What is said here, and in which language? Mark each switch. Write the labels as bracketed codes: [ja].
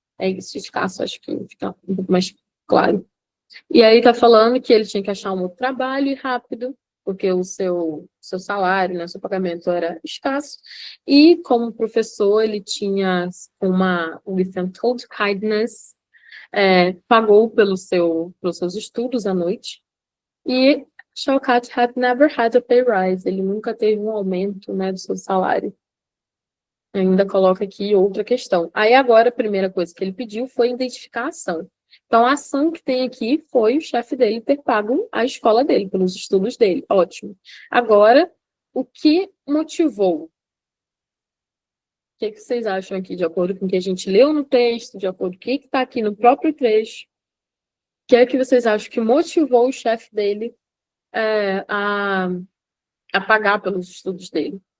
[pt] É isso, escasso, acho que fica um pouco mais claro. E aí está falando que ele tinha que achar um outro trabalho e rápido, porque o seu salário, né, seu pagamento era escasso. E como professor, ele tinha [en] with untold kindness, [pt] pagou pelos seus estudos à noite. E [en] Shaukat had never had a pay rise. [pt] Ele nunca teve um aumento, né, do seu salário. Ainda coloca aqui outra questão. Aí agora a primeira coisa que ele pediu foi identificar a ação. Então a ação que tem aqui foi o chefe dele ter pago a escola dele, pelos estudos dele. Ótimo. Agora, o que motivou? O que vocês acham aqui, de acordo com o que a gente leu no texto, de acordo com o que está aqui no próprio trecho? O que é que vocês acham que motivou o chefe dele a pagar pelos estudos dele?